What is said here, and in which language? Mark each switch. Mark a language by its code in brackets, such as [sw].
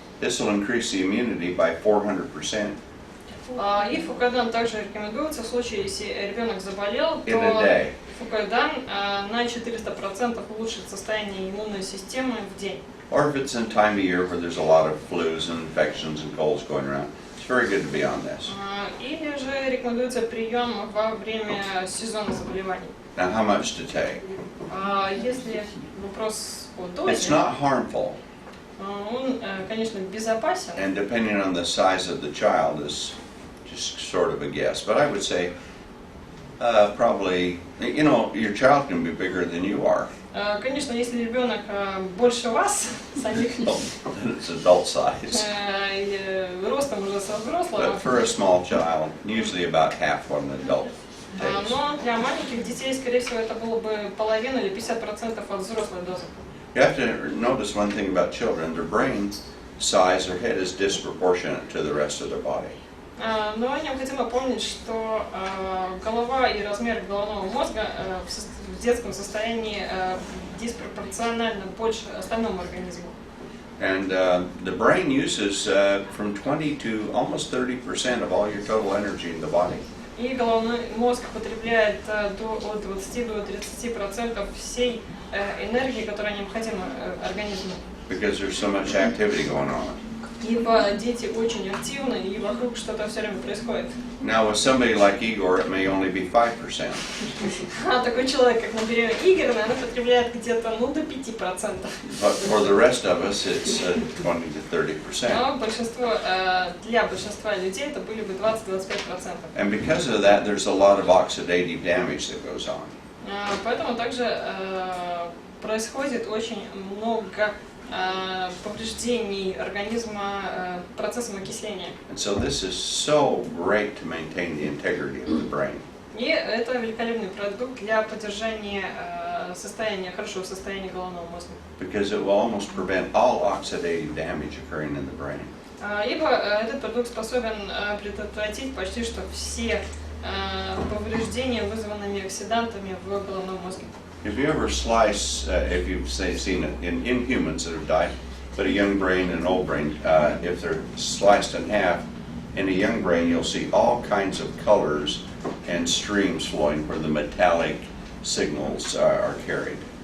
[en] This will increase the immunity by 400%. [ru] И фукоидан также рекомендуется в случае, если ребенок заболел, [en] In a day. [ru] то фукоидан на 400% улучшит состояние иммунной системы в день. [en] Or if it's in time of year where there's a lot of flus and infections and colds going around, it's very good to be on this. [ru] Или же рекомендуется прием во время сезона заболеваний. [en] Now, how much to take? [ru] Если вопрос о дозе, [en] It's not harmful. [ru] он, конечно, безопасен. [en] And depending on the size of the child is just sort of a guess. But I would say probably, you know, your child can be bigger than you are. [ru] Конечно, если ребенок больше вас, самих, [en] Then it's adult size. [ru] ростом уже со взрослого. [en] But for a small child, usually about half what an adult takes. [ru] Но для маленьких детей, скорее всего, это было бы половина или 50% от взрослой дозы. [en] You have to notice one thing about children. Their brain size, their head is disproportionate to the rest of their body. [ru] Но необходимо помнить, что голова и размер головного мозга в детском состоянии диспропорционально больше остальному организму. [en] And the brain uses from 20 to almost 30% of all your total energy in the body. [ru] И головной мозг потребляет от 20 до 30% всей энергии, которая необходима организму. [en] Because there's so much activity going on. [ru] Ибо дети очень активны, и вокруг что-то все время происходит. [en] Now, with somebody like Igor, it may only be 5%. [ru] Такой человек, как, например, Игорь, наверное, потребляет где-то до 5%. [en] But for the rest of us, it's 20 to 30%. [ru] Но для большинства людей это были бы 20-25%. [en] And because of that, there's a lot of oxidative damage that goes on. [ru] Поэтому также происходит очень много повреждений организма процессом окисления. [en] And so this is so great to maintain the integrity of the brain. [ru] И это великолепный продукт для поддержания хорошего состояния головного мозга. [en] Because it will almost prevent all oxidative damage occurring in the brain. [ru] Ибо этот продукт способен предотвратить почти что все повреждения, вызванными оксидантами в головном мозге. [en] If you ever slice, if you've seen it in humans that have died, But a young brain and an old brain, if they're sliced in half, in a young brain you'll see all kinds of colors and streams flowing where the metallic signals are carried.